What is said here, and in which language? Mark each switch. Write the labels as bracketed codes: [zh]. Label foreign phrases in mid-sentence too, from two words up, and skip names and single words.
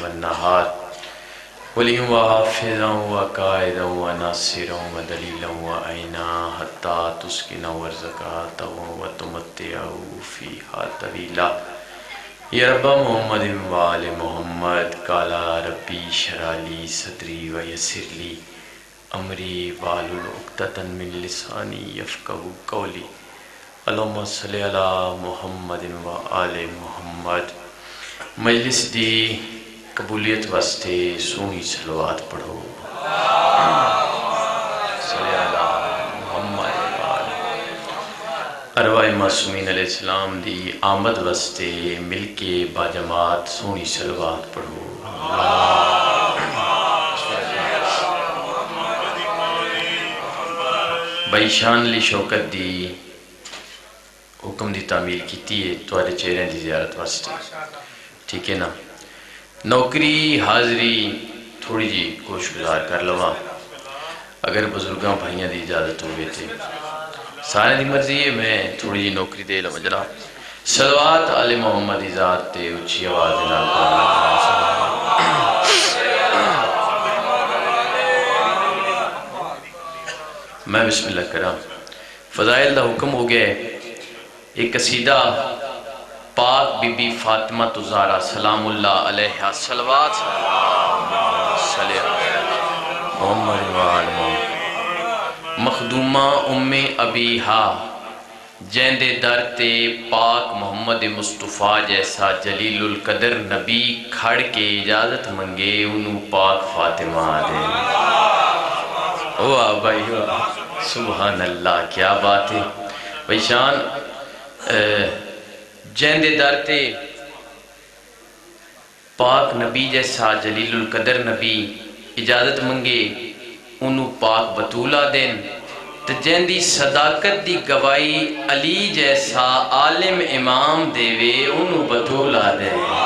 [ar] والنہار ولیًا وحافظا وقائدا وناصرا ودلیلا وعینا حتی تسکنہ ورزقا وتمتعہ فیہا طویلا یا رب محمد وآل محمد قالا ربی اشرح لی صدری ویسر لی امری واحلل عقدۃ من لسانی یفقہوا قولی اللہم صلی علی محمد وآل محمد۔ [pa] مجلس دی قبولیت واسطے سونی صلوات پڑھو۔ [ar] صلی علی محمد [pa] ارواح معصومین [ar] علیہ السلام [pa] دی آمد واسطے مل کے باجماعت سونی صلوات پڑھو۔ بھائی شان علی شوکت دی حکم دی تعمیل کیتی ہے تواڈے چہرے دی زیارت واسطے، ٹھیک ہے نا؟ نوکری حاضری تھوڑی جی کوشش گزار کر لواں، اگر بزرگاں بھائیاں دی اجازت ہوئے تھے سارے دی مرضی ہے میں تھوڑی جی نوکری دے لواں جناب۔ صلوات آل محمد دی ذات تے اچھی آواز دے نال میں [ar] بسم اللہ [pa] کرام۔ فضائل دا حکم ہو گئے، ایک قصیدہ پاک بی بی فاطمہ الزہرا [ar] سلام اللہ علیہا [pa] صلوات [ar] صلی محمد وآل محمد۔ [pa] مخدومہ ام ابیہا جیندے در تے پاک محمد مصطفیٰ جیسا جلیل القدر نبی کھڑ کے اجازت منگے انہوں پاک فاطمہ دے۔ [ur] واہ بھائی واہ، [ar] سبحان اللہ، [ur] کیا بات ہے بھائی شان۔ [pa] جیندے در تے پاک نبی جیسا جلیل القدر نبی اجازت منگے انہوں پاک بطولہ دین، تے جیندی صداقت دی گوائی علی جیسا عالم امام دے وے انہوں بطولہ دین۔